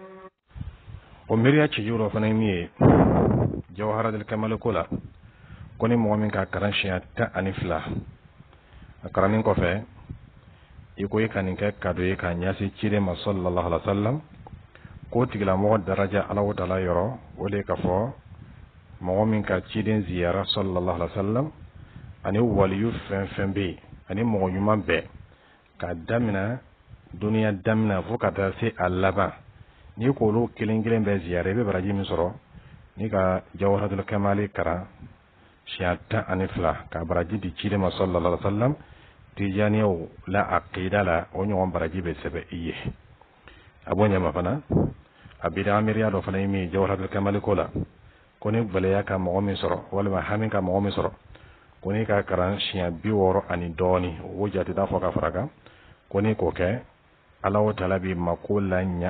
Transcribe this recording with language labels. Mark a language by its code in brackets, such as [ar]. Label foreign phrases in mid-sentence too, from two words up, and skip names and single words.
[bm] o miiriya cɛjugu dɔ fana ye min ye jawharatul kamali ko la ko ni mɔgɔ min ka kalan siɲɛ 12 a kalanin kɔfɛ i ko i ka nin kɛ kado ye k'a ɲɛsin ciden ma [ar] صلى الله عليه وسلم [bm] ko tigilamɔgɔ daraja Allahu Taala yɔrɔ o de ka fɔ mɔgɔ min ka ciden ziyara [ar] صلى الله عليه وسلم [bm] ani waliyu fɛn fɛn bɛ yen ani mɔgɔ ɲuman bɛɛ ka daminɛ duniya daminɛ fo ka taa se a laban n'i k'olu kelen kelen bɛɛ ziyara i bɛ baraji min sɔrɔ ni ka jawharatul kamali kalan siɲɛ 12 ka baraji di ciden ma [ar] صلى الله عليه وسلم [bm] tijaniyaw la aqida la o ɲɔgɔn baraji bɛ sɛbɛn i ye a b'o ɲɛma fana a bida miiriya dɔ fana ye min ye jawharatul kamali ko la ko ni gwɛlɛya ka mɔgɔ min sɔrɔ walima hami ka mɔgɔ min sɔrɔ ko ni ka kalan siɲɛ 60 ani dɔɔni o jate t'a fɔ ka fara kan ko ni k'o kɛ Allahu Taala b'i mako la ɲɛ